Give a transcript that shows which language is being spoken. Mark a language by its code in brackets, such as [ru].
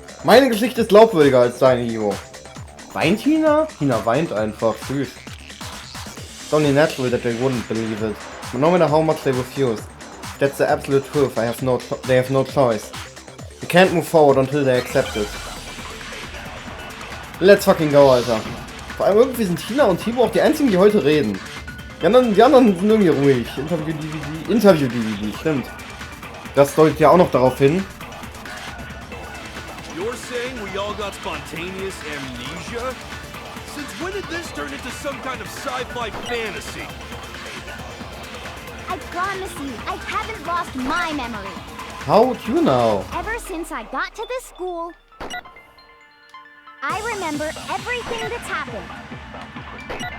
[de] Meine Geschichte ist glaubwürdiger als deine, Ivo. Weint Hina? Hina weint einfach. Süß. [en] It's only natural that they wouldn't believe it. But no matter how much they refuse. That's the absolute truth. They have no choice. You can't move forward until they accept it. Let's fucking go, Alter. [de] Vor allem irgendwie sind Hina und Tibo auch die einzigen, die heute reden. Die anderen sind irgendwie ruhig. Interview-DVD, stimmt. Das deutet ja auch noch darauf hin. [en] You're saying we all got spontaneous amnesia? Since when did this turn into some kind of sci-fi fantasy? I promise you, I haven't lost my memory. How would you know? Ever since I got to this school, I remember everything that's happened.